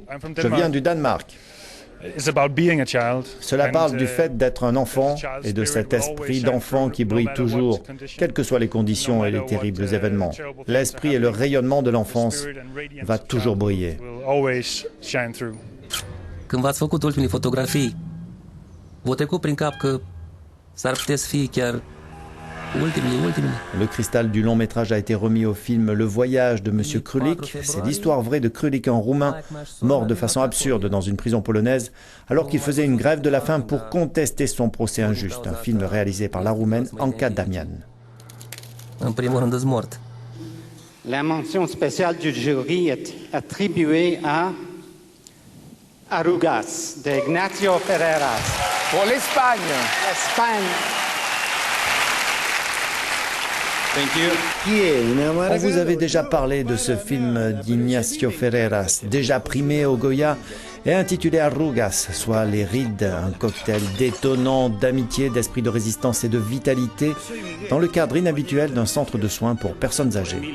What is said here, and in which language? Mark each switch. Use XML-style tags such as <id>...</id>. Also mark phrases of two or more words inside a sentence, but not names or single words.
<fr>Je viens du Danemark. Cela parle du fait d'être un enfant et de cet esprit d'enfant qui brille toujours, quelles que soient les conditions et les terribles événements. L'esprit et le rayonnement de l'enfance va toujours briller.</fr> <ro>Când v-ați făcut ultimele fotografii, v-a trecut prin cap că s-ar putea să fie chiar ultimele.</ro> <fr>Le cristal du long métrage a été remis au film Le Voyage de Monsieur Krulik. C'est l'histoire vraie de Krulik, un Roumain, mort de façon absurde dans une prison polonaise, alors qu'il faisait une grève de la faim pour contester son procès injuste. Un film réalisé par la Roumaine Anca Damian.</fr> <ro>În primul rând, îți mort.</ro> <fr>La mention spéciale du jury est attribuée à Arrugas de Ignacio Ferreras. Pour l'Espagne. Espagne. On vous avait déjà parlé de ce film d'Ignacio Ferreras, déjà primé au Goya et intitulé Arrugas, soit les rides, un cocktail détonnant d'amitié, d'esprit de résistance et de vitalité dans le cadre inhabituel d'un centre de soins pour personnes âgées.</fr>